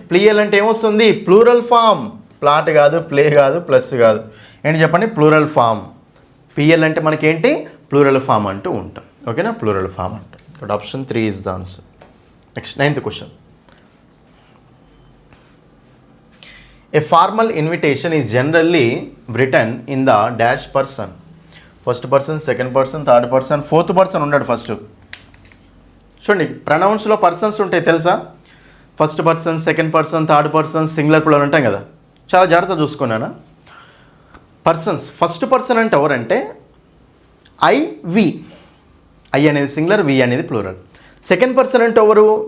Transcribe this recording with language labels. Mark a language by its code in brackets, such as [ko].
[te] PL అంటే ఏమొస్తుంది? Plural form. Plot కాదు, ప్లే కాదు, ప్లస్ కాదు. ఏంటి చెప్పండి? Plural form. పిఎల్ అంటే మనకేంటి? ప్లూరల్ ఫామ్ అంటూ ఉంటాం. ఓకేనా? ప్లూరల్ ఫామ్ అంటాం. [en] కాబట్టి option 3 is the answer. Next 9th question. A formal invitation is generally written in the dash person. First person, second person, third person, fourth person [te] ఉన్నాడు first. చూడండి ప్రొనౌన్స్లో persons ఉంటాయి తెలుసా? First person, second person, third person, singular plural ఉంటాం కదా. చాలా జాగ్రత్తగా చూసుకున్నానా? Persons first person అంటే ఎవరంటే ఐ, వి. ఐ అనేది సింగులర్, వి అనేది ప్లూరల్. సెకండ్ పర్సన్ అంటే ఎవరు?